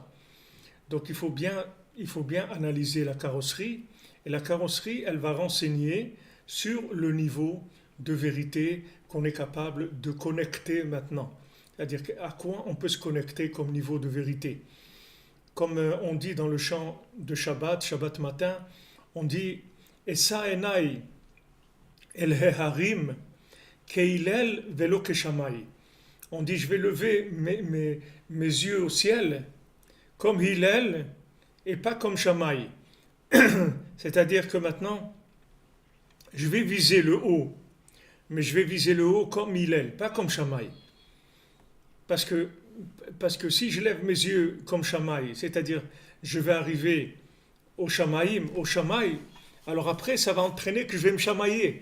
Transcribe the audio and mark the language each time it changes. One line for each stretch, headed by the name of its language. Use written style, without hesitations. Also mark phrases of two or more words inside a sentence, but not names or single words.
French: Donc il faut bien analyser la carrosserie, et la carrosserie, elle va renseigner sur le niveau de vérité qu'on est capable de connecter maintenant. C'est-à-dire à quoi on peut se connecter comme niveau de vérité. Comme on dit dans le chant de Shabbat matin, on dit
Hebrew: אשא עיני אל ההרים כהלל ולא כשמאי.
French: On dit, je vais lever mes yeux au ciel comme Hillel et pas comme Shammai. C'est-à-dire que maintenant, je vais viser le haut, mais je vais viser le haut comme Hillel, pas comme Shammai. Parce que, parce que si je lève mes yeux comme Shammai, c'est-à-dire je vais arriver au Shamaïm, au Shamaï, alors après ça va entraîner que je vais me chamailler.